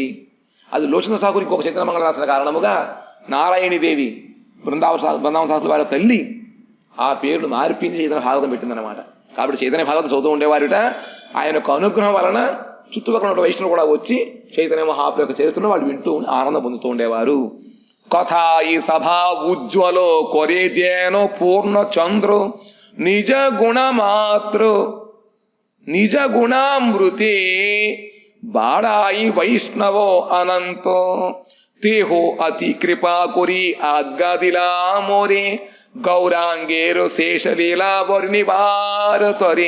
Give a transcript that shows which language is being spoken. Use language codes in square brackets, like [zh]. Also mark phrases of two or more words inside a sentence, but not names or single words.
[te] అది లోచన సాకులు ఇంకొక చైతన్య మంగళం రాసిన కారణముగా నారాయణీదేవి బృందావన సాకులు వారి తల్లి ఆ పేరును మార్పించి చైతన్య భాగవతం పెట్టిందనమాట. కాబట్టి చైతన్య భాగవతం చదువుతూ ఉండేవారిట. ఆయన యొక్క అనుగ్రహం వలన చుట్టుపక్కల ఉన్న వైష్ణవులు కూడా వచ్చి చైతన్య మహాప్రభు యొక్క చరిత్రను వాళ్ళు వింటూ ఆనందం పొందుతూ ఉండేవారు. [bn] কথা ই সভা উজ্জ্বল করে যেন পূর্ণ চন্দ্র নিজ গুণ মাত্র নিজ গুণামৃতে বাড়াই বৈষ্ণব অনন্ত তেহ অতি কৃপা করি আজ্ঞা দিলাম রে গৌরাঙ্গের শেষ লীলা বর্ণিবার তরে।